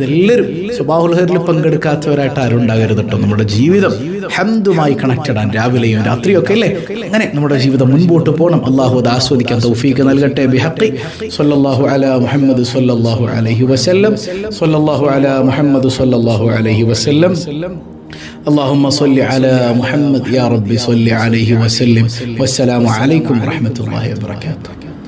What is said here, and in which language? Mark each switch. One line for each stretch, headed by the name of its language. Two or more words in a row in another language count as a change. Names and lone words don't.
Malayalam: എല്ലാവരും സ്വബാഹുൽ ഖൈറിൽ പങ്കെടുക്കാത്തവരായിട്ട് ആരും ഉണ്ടാകരുത് കേട്ടോ. നമ്മുടെ ജീവിതം ഹംദുമായി കണക്റ്റഡ് ആണ്, രാവിലെയും രാത്രിയും ഒക്കെ അല്ലേ. അങ്ങനെ നമ്മുടെ ജീവിതം മുൻപോട്ട് പോകണം. അള്ളാഹു അത് ആസ്വദിക്കാൻ തൗഫീഖ് നൽകട്ടെ.
Arabic: بحق صلى الله على محمد صلى الله عليه وسلم، صلى الله على محمد صلى الله عليه وسلم. اللهم صل على محمد يا ربي صل عليه وسلم. والسلام عليكم ورحمة الله وبركاته.